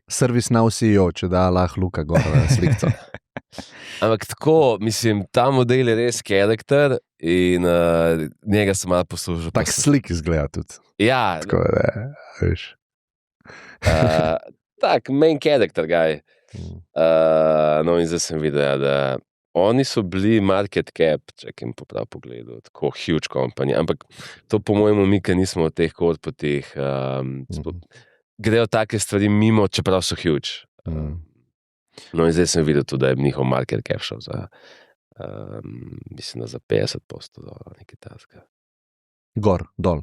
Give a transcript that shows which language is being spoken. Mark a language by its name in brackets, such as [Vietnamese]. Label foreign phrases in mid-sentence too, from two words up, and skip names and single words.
[Slovenian] ServiceNow CEO, če da lahko Luka gor slikco. Ampak tako, mislim, ta model je res karakter in njega sem malo poslušal. Tak slik izgleda tudi. Ja. Tako da, veš. Tak, [English] main character guy. [Slovenian] No in zdaj sem videl, da oni so bili [English] market cap, [Slovenian] čekaj po prav pogledu, tako [English] huge company, [Slovenian] ampak to po mojemu mi, ki nismo v teh korpotih, grejo take stvari mimo, čeprav so huge. No in zdaj sem videl tudi, da je njihov [English] market cap [Slovenian] šel za, mislim, da za 50% nekaj taska. Gor, dol.